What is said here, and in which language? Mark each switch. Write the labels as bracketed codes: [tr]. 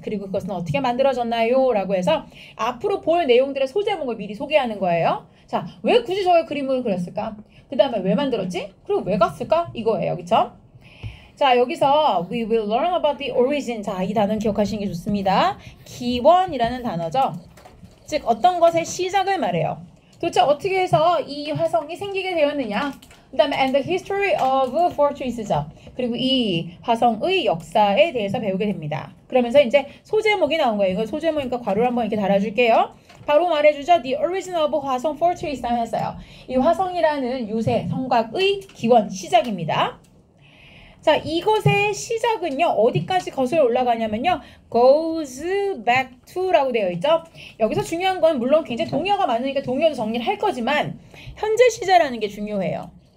[ko] 그리고 그것은 어떻게 만들어졌나요? 라고 해서 앞으로 볼 내용들의 소제목을 미리 소개하는 거예요. 자, 왜 굳이 저의 그림을 그렸을까? 그 다음에 왜 만들었지? 그리고 왜 갔을까? 이거예요. 그쵸? 자, 여기서 [en] we will learn about the origin. [ko] 자, 이 단어는 기억하시는 게 좋습니다. 기원이라는 단어죠. 즉 어떤 것의 시작을 말해요. 도대체 어떻게 해서 이 화성이 생기게 되었느냐? 그 다음에 [en] and the history of fortresses. [ko] 그리고 이 화성의 역사에 대해서 배우게 됩니다. 그러면서 이제 소제목이 나온 거예요. 이거 소제목이니까 괄호를 한번 이렇게 달아줄게요. 바로 말해주죠. [en] The original of 화성 fortress [ko] 했어요. 이 화성이라는 요새 성곽의 기원 시작입니다. 자, 이것의 시작은요, 어디까지 거슬러 올라가냐면요, [en] goes back to [ko] 라고 되어 있죠. 여기서 중요한 건 물론 굉장히 동의어가 많으니까 동의어도 정리를 할 거지만 현재 시제라는 게 중요해요.